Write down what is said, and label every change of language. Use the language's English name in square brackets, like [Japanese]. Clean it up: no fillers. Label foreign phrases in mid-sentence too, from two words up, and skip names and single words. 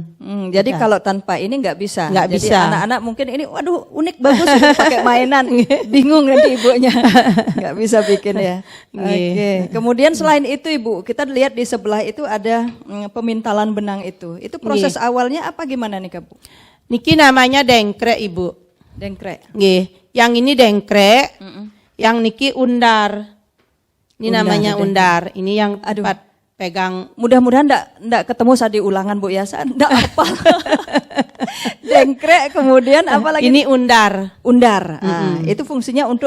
[Indonesian] Jadi kalau tanpa ini nggak bisa. Nggak Jadi bisa. anak-anak mungkin ini, waduh unik bagus gitu, pakai mainan, bingung nanti ibunya, nggak bisa bikin ya. Oke. Kemudian selain itu Ibu, kita lihat di sebelah itu ada pemintalan benang itu. Itu proses awalnya apa gimana nih Bu? Niki namanya dengkrek, Ibu. Dengkrek. Nggih. Yang ini dengkrek, yang niki undar. Ini namanya undar. Ini yang tempat pegang. Mudah-mudahan enggak ketemu saat di ulangan Bu ya, saya enggak hafal. Dengkrek, kemudian apa lagi? Ini undar. Undar. Itu fungsinya untuk